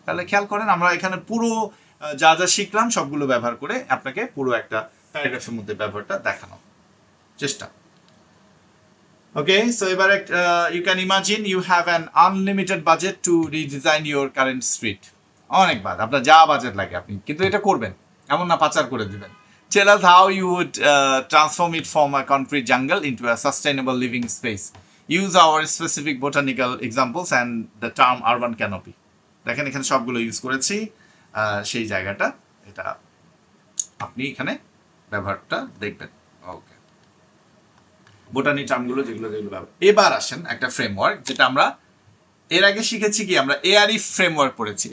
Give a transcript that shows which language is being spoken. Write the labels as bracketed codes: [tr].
[bn] তাহলে খেয়াল করেন আমরা এখানে পুরো যা যা শিখলাম সবগুলো ব্যবহার করে আপনাকে পুরো একটা প্যারাগ্রাফের মধ্যে ব্যবহারটা দেখানো চেষ্টা। [en] Okay, so এবার you can imagine you have an unlimited budget to redesign your current street. [bn] অনেক বাদ, আপনার যা বাজেট লাগে আপনি কিন্তু এটা করবেন, এমন না পাচার করে দিবেন। [en] Tell us how you would transform it from a concrete jungle into a sustainable living space. Use our specific botanical examples and the term urban canopy. [bn] দেখেন এখানে সবগুলো ইউজ করেছি, সেই জায়গাটা এটা আপনি এখানে ব্যবহারটা দেখবেন। ওকে, বোটানি টার্মগুলো যেগুলো যেগুলো ব্যবহার। এবার আসেন একটা ফ্রেমওয়ার্ক, যেটা আমরা এর আগে শিখেছি কি, আমরা এআরই ফ্রেমওয়ার্ক পড়েছি।